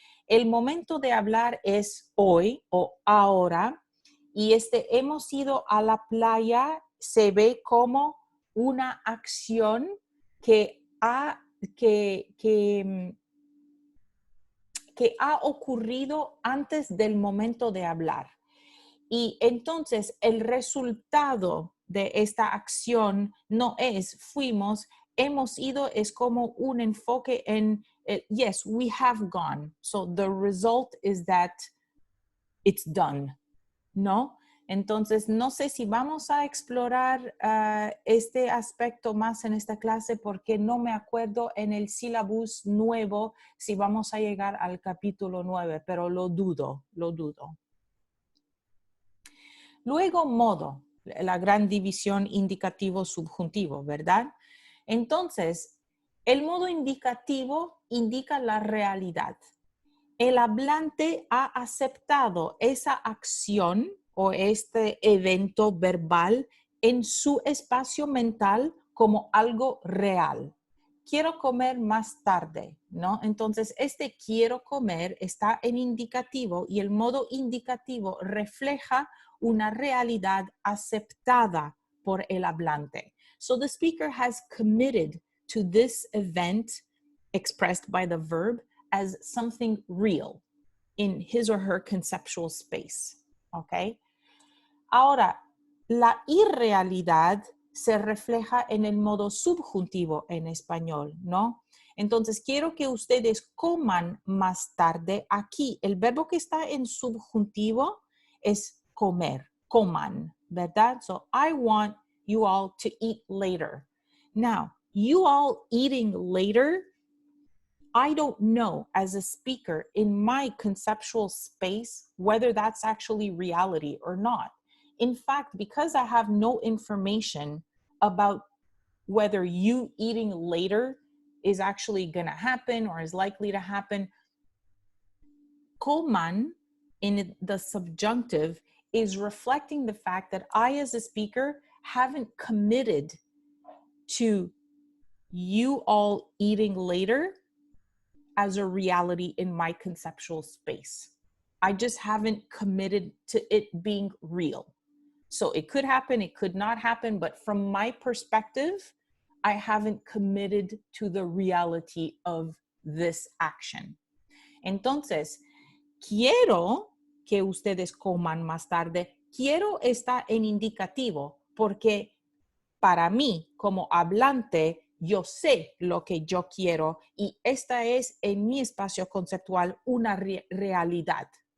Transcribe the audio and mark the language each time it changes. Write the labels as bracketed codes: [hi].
[es] El momento de hablar es hoy o ahora, y hemos ido a la playa se ve como una acción que ha ocurrido antes del momento de hablar. Y entonces el resultado de esta acción no es fuimos, hemos ido, es como un enfoque en, yes, we have gone. So the result is that it's done, ¿no? Entonces, no sé si vamos a explorar este aspecto más en esta clase porque no me acuerdo en el sílabus nuevo si vamos a llegar al capítulo 9, pero lo dudo. Luego, modo, la gran división indicativo-subjuntivo, ¿verdad? Entonces, el modo indicativo indica la realidad. El hablante ha aceptado esa acción o este evento verbal en su espacio mental como algo real. Quiero comer más tarde, ¿no? Entonces, este quiero comer está en indicativo y el modo indicativo refleja una realidad aceptada por el hablante. [en] So the speaker has committed to this event expressed by the verb as something real in his or her conceptual space. ¿Ok? [es] Ahora, la irrealidad se refleja en el modo subjuntivo en español, ¿no? Entonces, quiero que ustedes coman más tarde. Aquí, el verbo que está en subjuntivo es comer, coman, ¿verdad? [en] So, I want you all to eat later. Now, you all eating later, I don't know as a speaker in my conceptual space whether that's actually reality or not. In fact, because I have no information about whether you eating later is actually going to happen or is likely to happen, coman in the subjunctive is reflecting the fact that I, as a speaker, haven't committed to you all eating later as a reality in my conceptual space. I just haven't committed to it being real. So it could happen, it could not happen, but from my perspective, I haven't committed to the reality of this action. [es] Entonces, quiero que ustedes coman más tarde. Quiero está en indicativo porque para mí, como hablante, yo sé lo que yo quiero y esta es en mi espacio conceptual una realidad.